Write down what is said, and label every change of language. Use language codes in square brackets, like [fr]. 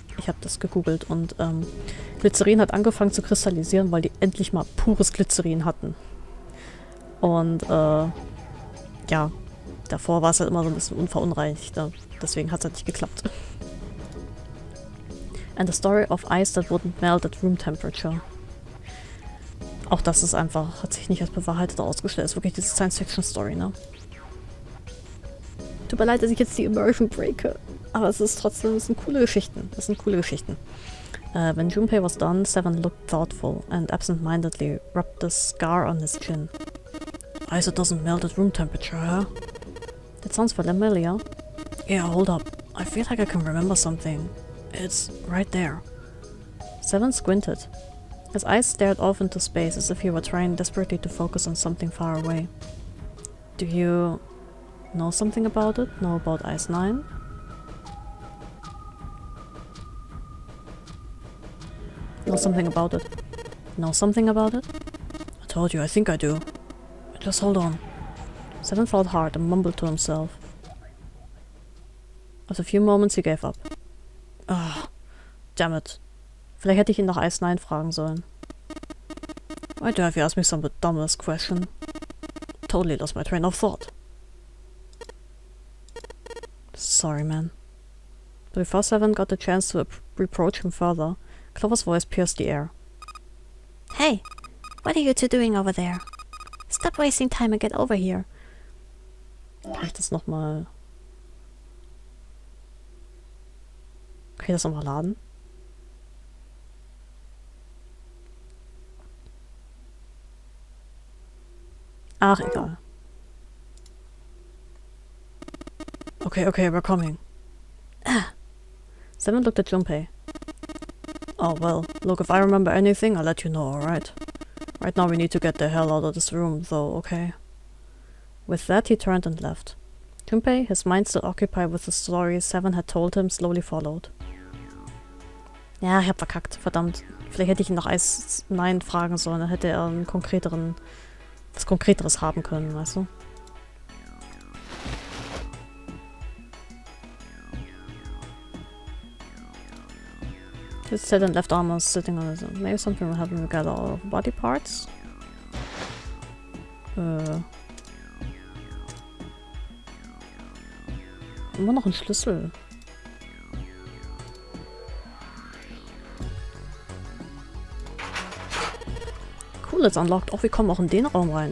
[de] Ich habe das gegoogelt und Glycerin hat angefangen zu kristallisieren, weil die endlich mal pures Glycerin hatten. Und ja, davor war es halt immer so ein bisschen unverunreinigt. Ne? Deswegen hat es halt nicht geklappt. [en] And the story of ice that wouldn't melt at room temperature. [de] Auch das ist einfach, hat sich nicht als bewahrheitet ausgestellt. Ist wirklich diese Science-Fiction-Story, ne? Tut mir leid, dass ich jetzt die Immersion breake. Aber es ist trotzdem, das sind coole Geschichten. Das sind coole Geschichten. [en] When Junpei was done, Seven looked thoughtful and absent-mindedly rubbed the scar on his chin. Ice that doesn't melt at room temperature, huh? That sounds familiar. Yeah, hold up. I feel like I can remember something. It's right there. Seven squinted. His eyes stared off into space as if he were trying desperately to focus on something far away. Do you know something about it? Know about Ice 9? Know something about it? Know something about it? I told you, I think I do. Just hold on. Seven thought hard and mumbled to himself. After a few moments he gave up. Ah, damn it. [de] Vielleicht hätte ich ihn nach Ice 9 fragen sollen. [en] Why do you have you asked me some dumbass question? Totally lost my train of thought. Sorry, man. But before Seven got the chance to reproach him further, Clover's voice pierced the air. Hey, what are you two doing over there? Stop wasting time and get over here. [de] Kann ich das nochmal... Kann ich das nochmal laden? Ach, egal. [en] Okay, we're coming. Seven looked at Junpei. Oh, well, look, if I remember anything, I'll let you know, alright? Right now we need to get the hell out of this room, though, okay? With that, he turned and left. Junpei, his mind still occupied with the story Seven had told him, slowly followed. [de] Ja, ich hab verkackt, verdammt. Vielleicht hätte ich ihn nach Ice 9 fragen sollen, dann hätte er einen was Konkreteres haben können, weißt du? [en] His head and left arm was sitting on his own. Maybe something will happen to gather all of body parts. [de] Immer noch ein Schlüssel. [en] Cool, it's unlocked. [de] Oh, wir kommen auch in den Raum rein.